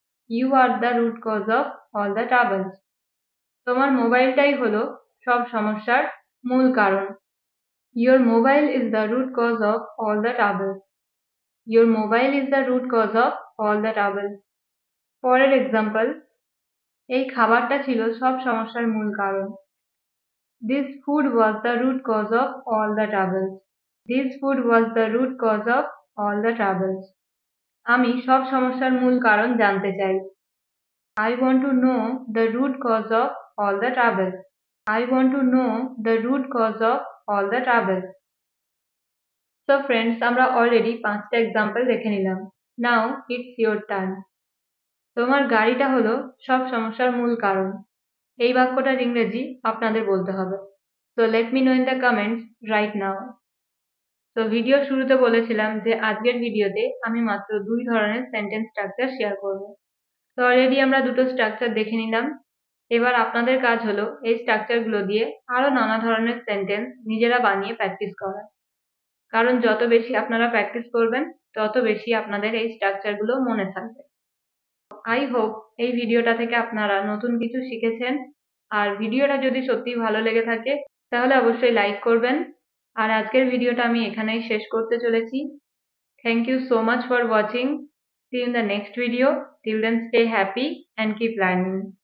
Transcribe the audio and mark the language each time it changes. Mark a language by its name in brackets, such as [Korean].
[English] You are the root cause of all the troubles. [Bangla] তোমার মোবাইলটাই হলো সব সমস্যার মূল কারণ। [English] Your mobile is the root cause of all the troubles. Your mobile is the root cause of all the troubles. [Bangla] পরের example, এই খাবারটা ছিল সব সমস্যার মূল কারণ। [English] This food was the root cause of all the troubles. This food was the root cause of all the troubles. [Bangla] আমি সব সমস্যার মূল কারণ জানতে চাই। [English] I want to know the root cause of all the troubles. I want to know the root cause of all the troubles. So friends, [Bangla] আমরা [English] already [Bangla] 5টা example দেখে নিলাম। [English] Now it's your turn. [Bangla] তোমার গাড়িটা হলো সব সমস্যার মূল কারণ। এই বাক্যটার ইংরেজি আপনাদের বলতে হবে। [English] So let me know in the comments right now. [Bangla] তো ভিডিও শুরুতে বলেছিলাম যে আজকের ভিডিওতে আমি মাত্র দুই ধরনের সেন্টেন্স স্ট্রাকচার শেয়ার করব। তো অলরেডি আমরা দুটো স্ট্রাকচার দেখে নিলাম। এবার আপনাদের কাজ হলো এই স্ট্রাকচারগুলো দিয়ে আরো নানা ধরনের সেন্টেন্স নিজেরা বানিয়ে প্র্যাকটিস করা। কারণ যত বেশি আপনারা প্র্যাকটিস করবেন তত বেশি আপনাদের এই স্ট্রাকচারগুলো মনে থাকবে। [English] I hope [Bangla] এই ভিডিওটা থেকে আপনারা নতুন কিছু শিখেছেন। আর ভিডিওটা যদি সত্যি ভালো লেগে থাকে তাহলে অবশ্যই লাইক করবেন। আর আজকের ভিডিওটা আমি এখানেই শেষ করতে চলেছি। [English] Thank you so much for watching. See you in the next video. Till then, stay happy and keep learning.